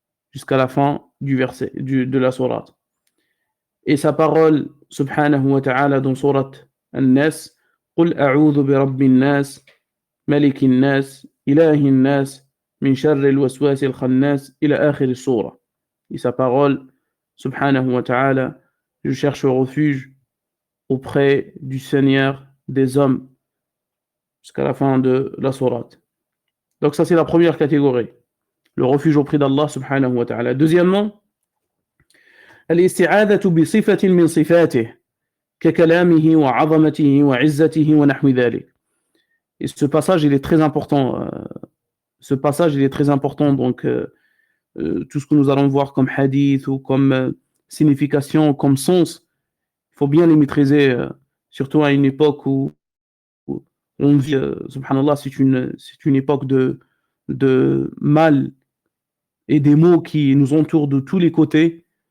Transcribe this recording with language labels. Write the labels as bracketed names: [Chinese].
[French] Jusqu'à la fin du verset, de la sourate. Et sa parole subhanahu wa ta'ala dans sourate An-Nas, [Arabic] قُلْ أَعُوذُ بِرَبِّ النَّاسِ مَلِكِ النَّاسِ إِلَهِ النَّاسِ min sharr al-waswas al-khannas [French] ila akhir al-sourate. Et sa parole subhanahu wa ta'ala, je cherche refuge auprès du Seigneur des hommes jusqu'à la fin de la sourate. Donc ça c'est la première catégorie, le refuge auprès d'Allah subhanahu wa ta'ala. Deuxièmement, [Arabic] الاستعاذة بصفة من صفاته ككلامه وعظمته وعزته ونحو ذلك. [French] Et ce passage il est très important. Donc tout ce que nous allons voir comme hadith ou comme signification, comme sens, il faut bien les maîtriser, surtout à une époque où on vit, subhanallah, c'est une époque de mal et des mots qui nous entourent de tous les côtés.